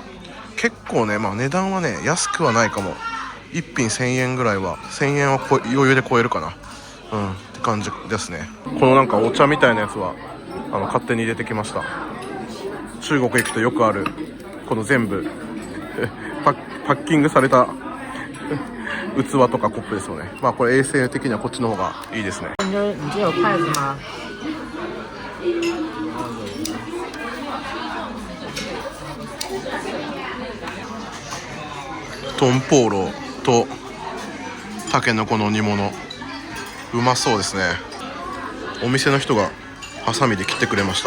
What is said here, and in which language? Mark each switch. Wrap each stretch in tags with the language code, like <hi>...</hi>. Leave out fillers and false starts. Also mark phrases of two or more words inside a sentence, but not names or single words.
<ja>結構ね、まあ値段はね安くはないかも。1品1000円ぐらいは、1000円は余裕で超えるかな、って感じですね。このなんかお茶みたいなやつは勝手に入れてきました。中国行くとよくあるこの全部パッキングされた器とかコップですよね。まあこれ衛生的にはこっちの方がいいですね。</ja> <zh>你这有筷子吗？</zh> <ja>トンポーロとたけのこの煮物、うまそうですね。お店の人がハサミで切ってくれました。</ja>